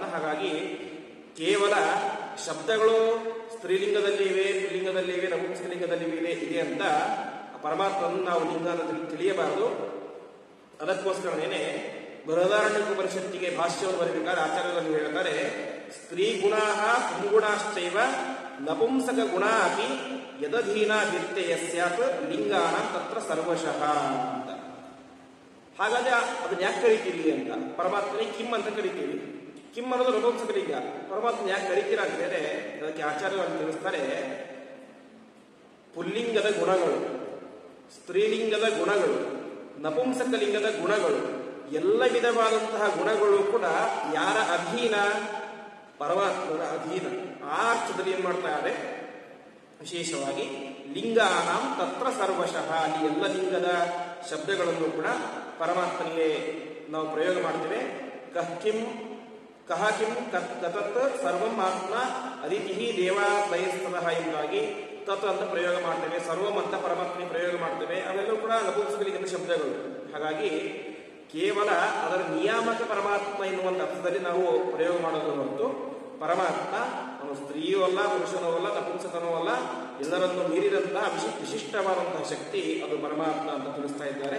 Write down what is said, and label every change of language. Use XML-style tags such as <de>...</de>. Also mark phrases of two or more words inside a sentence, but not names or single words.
<kn>ಹಾಗಾಗಿ ಕೇವಲ ಶಬ್ದಗಳು ಸ್ತ್ರೀಲಿಂಗದಲ್ಲಿ ಇವೆ, ಪುಲ್ಲಿಂಗದಲ್ಲಿ ಇವೆ, ನಪುಂಸಕಲಿಂಗದಲ್ಲಿ ಇದೆ ಅಂತ ಪರಮಾತ್ಮನ್ನು ನಾವು ಲಿಂಗ ತಿಳಿಯಬಾರದು. ಅದಕ್ಕೋಸ್ಕರನೇ ಬೃಹದಾರಣ್ಯಕೋಪನಿಷತ್ತಿಗೆ ಭಾಷ್ಯವನ್ನು ಬರಬೇಕಾದ್ರೆ ಆಚಾರ್ಯರು ಹೇಳ್ತಾರೆ,</kn> <sa>ಸ್ತ್ರೀ ಗುಣಾ ಪುಂಗುಣಾಶ್ಚೈವ ನಪುಂಸಕ ಗುಣ ಅಪಿ ಯದಧೀನ ವ್ಯತ್ಯಯ ಸ್ಯಾತ್ ಲಿಂಗಾನ ತತ್ರ ಸರ್ವಶಃ</sa> <kn>ಅಂತ. ಹಾಗಾದ್ರೆ ಅದನ್ನ ಯಾಕೆ ಕರಿತೀವಿ ಅಂತ, ಪರಮಾತ್ಮನಿಗೆ ಕಿಮ್ ಅಂತ ಕರಿತೀವಿ. ಕಿಮ್ ಅನ್ನೋದು ನಪುಂಸಕಲಿಂಗ, ಪರಮಾತ್ಮ ಯಾಕೆ ಕರಿತೀರ ಅಂತ ಹೇಳಿದ್ರೆ ಅದಕ್ಕೆ ಆಚಾರ್ಯರು ತಿಳಿಸ್ತಾರೆ, ಪುಲ್ಲಿಂಗದ ಗುಣಗಳು, ಸ್ತ್ರೀಲಿಂಗದ ಗುಣಗಳು, ನಪುಂಸಕಲಿಂಗದ ಗುಣಗಳು, ಎಲ್ಲ ವಿಧವಾದಂತಹ ಗುಣಗಳು ಕೂಡ ಯಾರ ಅಧೀನ? ಪರಮಾತ್ಮನ ಅಧೀನ. ಆ ಅರ್ಥದಲ್ಲಿ ಏನ್ ಮಾಡ್ತಾರೆ, ವಿಶೇಷವಾಗಿ</kn> <sa>ಲಿಂಗಾನಾಂ ತತ್ರ ಸರ್ವಶಃ,</sa> <kn>ಅಲ್ಲಿ ಎಲ್ಲ ಲಿಂಗದ ಶಬ್ದಗಳನ್ನು ಕೂಡ ಪರಮಾತ್ಮನಿಗೆ ನಾವು ಪ್ರಯೋಗ ಮಾಡ್ತೇವೆ.</kn> <sa>ಕಹ ಕಿಂ ಕತತ್ ಸರ್ವಂ ಆತ್ಮ ಅದಿತಿ ದೇವಾಲಯಸ್ಥಃ</sa> <kn>ಎಂಬುದಾಗಿ ತತ್ ಅಂತ ಪ್ರಯೋಗ ಮಾಡ್ತೇವೆ. ಸರ್ವಂ ಅಂತ ಪರಮಾತ್ಮನಿಗೆ ಪ್ರಯೋಗ ಮಾಡ್ತೇವೆ. ಅವೆಲ್ಲವೂ ಕೂಡ ನಪುಂಸಕಲಿಂಗದ ಶಬ್ದಗಳು. ಹಾಗಾಗಿ ಕೇವಲ ಅದರ ನಿಯಾಮಕ ಪರಮಾತ್ಮ ಎನ್ನುವಂಥ ಅರ್ಥದಲ್ಲಿ ನಾವು ಪ್ರಯೋಗ ಮಾಡೋದು ಹೊರತು ಪರಮಾತ್ಮ ಅವನು ಸ್ತ್ರೀಯೂ ಅಲ್ಲ, ಪುರುಷನೂ ಅಲ್ಲ, ನಪುಂಸಕನೂ ಅಲ್ಲ, ಎಲ್ಲರನ್ನು ಮೀರಿದಂತಹ ವಿಶಿಷ್ಟವಾದಂತಹ ಶಕ್ತಿ ಅದು ಪರಮಾತ್ಮ ಅಂತ ತಿಳಿಸ್ತಾ ಇದ್ದಾರೆ.</kn>